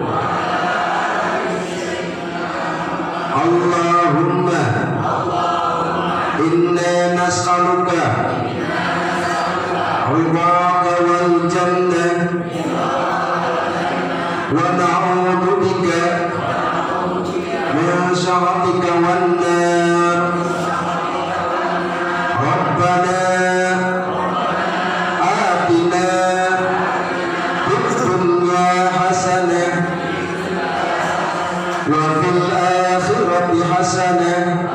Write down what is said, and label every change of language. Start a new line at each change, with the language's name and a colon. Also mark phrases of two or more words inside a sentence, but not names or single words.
Arabic: اللهم إنا نسألك رضاك والجنة ونعوذ بك من شرك والنار. ربنا آتنا في الدنيا حسنة وفي الآخرة حسنة